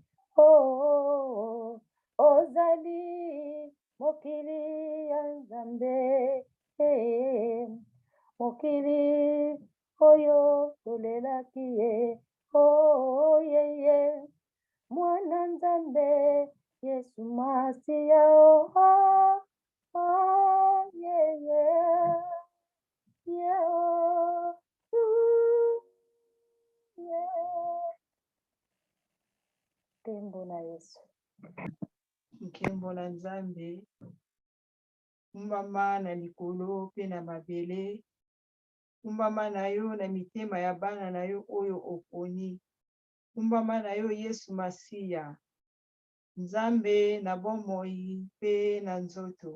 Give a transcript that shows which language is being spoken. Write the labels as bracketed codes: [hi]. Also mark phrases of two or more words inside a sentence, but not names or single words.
[ln] Oh, ozali mokili ya Nzambe. Mokili oyo tolelaki ye. [en] Oh, yeah. [ln] Mwana Nzambe Yesu Masia. [en] Oh, yeah. Yeah. Yeah. [ln] Tembo na Yesu. Nkembo na Nzambe, kumbama na likolo pe na mabele, kumbama na yo na mitema ya bana na yo oyo oponi, kumbama na yo Yesu Masia, Nzambe na bomoi pe na nzoto.